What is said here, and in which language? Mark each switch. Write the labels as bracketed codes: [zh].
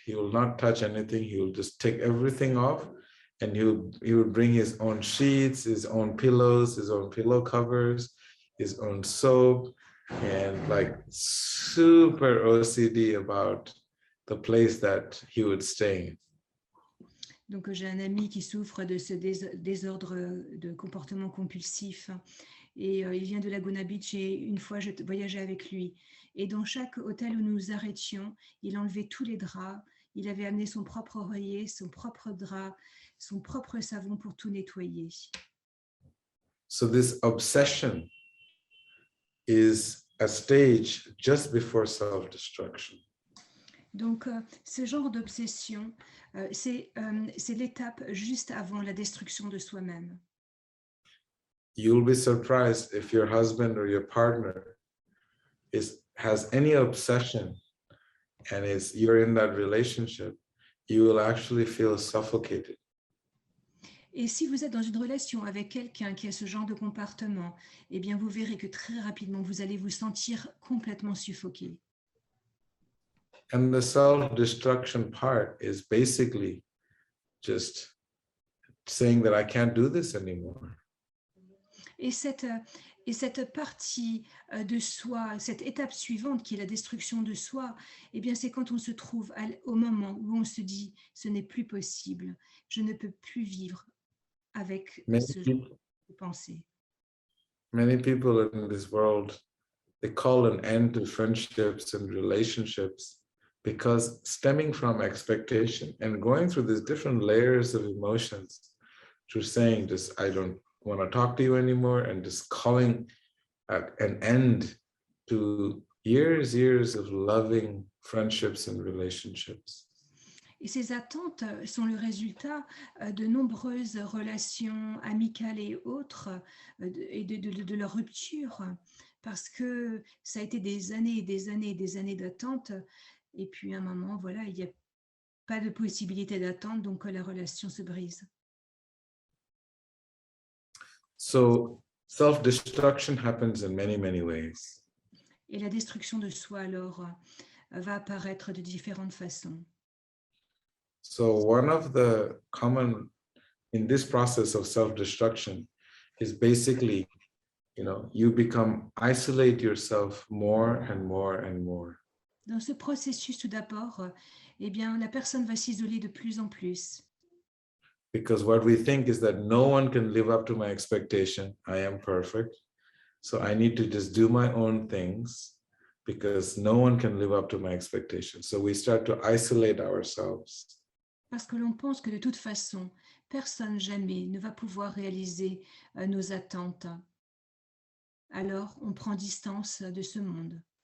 [en] He will not touch anything. He will just take everything off, and he would bring his own sheets, his own pillows, his own pillow covers, his own soap, and like super OCD about the place that he would stay in. [fr] Donc, j'ai un ami qui souffre de ce désordre de comportement compulsif et il vient de Laguna Beach et une fois, je voyageais avec lui. Et dans chaque hôtel où nous nous arrêtions, il enlevait tous les draps, il avait amené son propre oreiller, son propre drap, son propre savon pour tout nettoyer. [en] So this obsession is a stage just before self-destruction. [fr] Donc, ce genre d'obsession, c'est l'étape juste avant la destruction de soi-même. [en] You'll be surprised if your husband or your partner has any obsession and you're in that relationship, you will actually feel suffocated. [fr] Et si vous êtes dans une relation avec quelqu'un qui a ce genre de comportement, eh bien, vous verrez que très rapidement, vous allez vous sentir complètement suffoqué. [en] And the self-destruction part is basically just saying that I can't do this anymore. [fr] Et cette partie de soi, cette étape suivante qui est la destruction de soi, eh bien, c'est quand on se trouve au moment où on se dit « ce n'est plus possible, je ne peux plus vivre avec ce genre de pensée ». [en] Many people in this world, they call an end to friendships and relationships because stemming from expectation and going through these different layers of emotions, through saying just, I don't want to talk to you anymore, and just calling an end to years of loving friendships and relationships. [fr] Et ces attentes sont le résultat de nombreuses relations amicales et autres et de leur rupture, parce que ça a été des années et des années et des années d'attente. Et puis à un moment, voilà, il n'y a pas de possibilité d'attente, donc la relation se brise. [en] So self-destruction happens in many ways. [fr] Et la destruction de soi, alors, va apparaître de différentes façons. [en] So one of the common in this process of self-destruction is basically, you isolate yourself more and more and more. [fr] Dans ce processus, tout d'abord, eh bien, la personne va s'isoler de plus en plus. [en] Because what we think is that no one can live up to my expectation. I am perfect. So I need to just do my own things because no one can live up to my expectation. So we start to isolate ourselves. [fr] Parce que l'on pense que de toute façon, personne jamais ne va pouvoir réaliser nos attentes. Alors, on prend distance de ce monde.